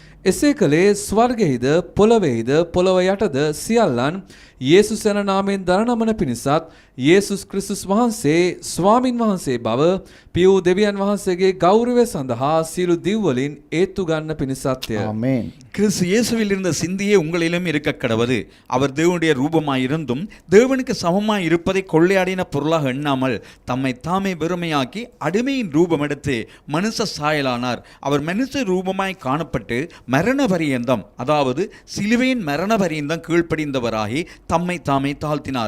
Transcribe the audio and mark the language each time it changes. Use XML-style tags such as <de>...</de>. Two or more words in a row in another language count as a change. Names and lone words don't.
<si>එසේ කළේ ස්වර්ගෙහිද පොළොවෙහිද පොළොව යටද සියල්ලන් යේසුස් යන නාමයෙන් දරනමන පිණිසත් යේසුස් ක්‍රිස්තුස් වහන්සේ ස්වාමින් වහන්සේ බව පියූ දෙවියන් වහන්සේගේ ගෞරවය සඳහා සියලු දිව්වලින් ඒත්තු ගන්න පිණිසත්ය. ආමේන්.</si> <ta>கிறிஸ்து இயேசுவில் இருந்த சிந்தையே உங்களிலும் இருக்க கடவது. அவர் தேவனுடைய ரூபமாயிருந்தும் தேவனுக்கு சமமாய் இருப்பதை கொள்ளையாடின பொருளாக எண்ணாமல் தம்மை தாமே வெறுமையாக்கி அடிமையின் ரூபம் எடுத்து மனுஷ சாயலானார். அவர் மனுஷ ரூபமாய் காணப்பட்டு மரண பரியந்தம், அதாவது சிலுவையின் மரண பரியந்தம் கீழ்ப்படிந்தவராகி தம்மை தாமே தாழ்த்தினார்.</ta>